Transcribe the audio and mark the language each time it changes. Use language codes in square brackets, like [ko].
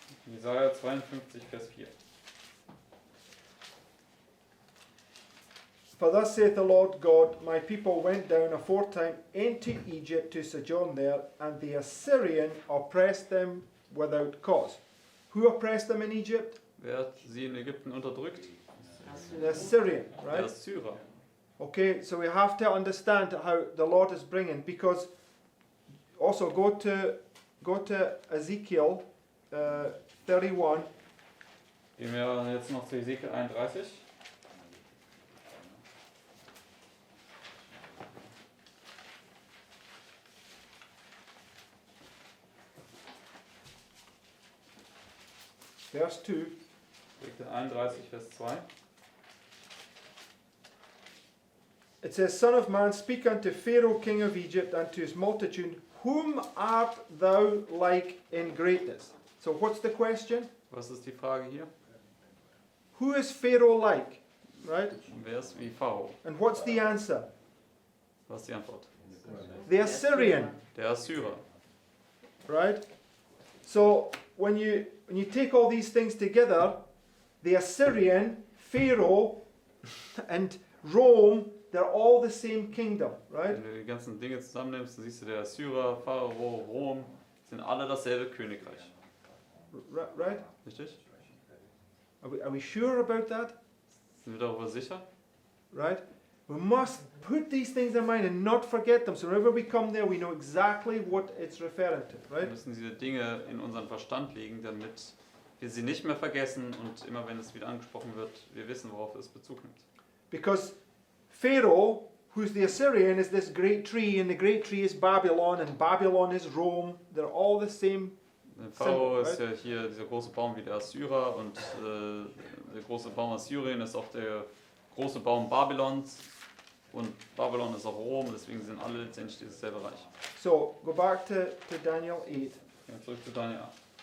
[de] Jesaja 52, Vers 4. [en] For thus saith the Lord God, my people went down aforetime into Egypt to sojourn there, and the Assyrian oppressed them without cause. Who oppressed them in Egypt? [de] Wer hat sie in Ägypten unterdrückt? [en] The Assyrian, [de] Der [en] right? [de] Assyrer. [en] Okay, so we have to understand how the Lord is bringing, because also go to Ezekiel 31. [de] Gehen wir jetzt noch zu Ezekiel 31. [en] Verse 2. [de] Ezekiel 31, Vers 2. [en] It says, Son of man, speak unto Pharaoh king of Egypt and to his multitude, whom art thou like in greatness? So what's the question? [de] Was ist die Frage hier? [en] Who is Pharaoh like? Right? [de] Wer ist wie Pharao? [en] And what's the answer? [de] Was ist die Antwort? [en] The Assyrian. [de] Der Assyrer. [en] Right? So when you take all these things together, the Assyrian, Pharaoh, and Rome, they're all the same kingdom, right? [de] Wenn du die ganzen Dinge zusammennimmst, dann siehst du, der Assyrer, Pharao, Rom, sind alle dasselbe Königreich. [en] Right? [de] Richtig? [en] Are we sure about that? [de] Sind wir darüber sicher? [en] Right? We must put these things in mind and not forget them. So whenever we come there, we know exactly what it's referring to, [de] Wir [en] right? [de] müssen diese Dinge in unseren Verstand legen, damit wir sie nicht mehr vergessen und immer wenn es wieder angesprochen wird, wir wissen, worauf es Bezug nimmt. [en] Because Pharaoh, who's the Assyrian, is this great tree, and the great tree is Babylon, and Babylon is Rome. They're all the same. [de] Der Pharao Symbol, ist ja hier dieser große Baum wie der Assyrer und der große Baum Assyrien ist auch der große Baum Babylons und Babylon ist auch Rom, deswegen sind alle letztendlich dieses selbe Reich. [en] So, go back to Daniel 8. [de] Ja, zurück zu Daniel 8.